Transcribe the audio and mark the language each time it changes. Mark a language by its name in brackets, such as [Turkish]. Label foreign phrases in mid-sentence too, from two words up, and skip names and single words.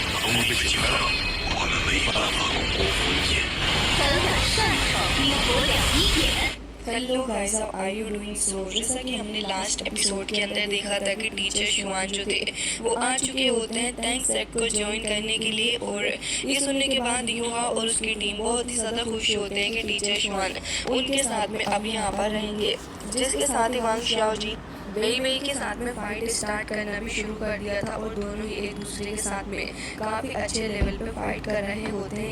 [Chinese] 被击败了，我们没办法攻破封印。等等上场冰火两仪点。 [English] hello guys, how are you doing? [Hindi] सो जैसा कि हमने [English] last episode [Hindi] के अंदर देखा था कि टीचर शिवान जो थे वो आ चुके होते हैं थैंक्स सेट को ज्वाइन करने के लिए। और ये सुनने के बाद युवा और उसकी टीम बहुत ही ज़्यादा खुश होते हैं कि टीचर शिवान उनके साथ में अब यहाँ पर रहेंगे। जिसके साथ ही वांग शाओ जी बेई बेई के साथ में [English] fight start [Hindi] करना भी शुरू कर दिया था और दोनों ही एक दूसरे के साथ में काफ़ी अच्छे लेवल पे फाइट कर रहे होते हैं।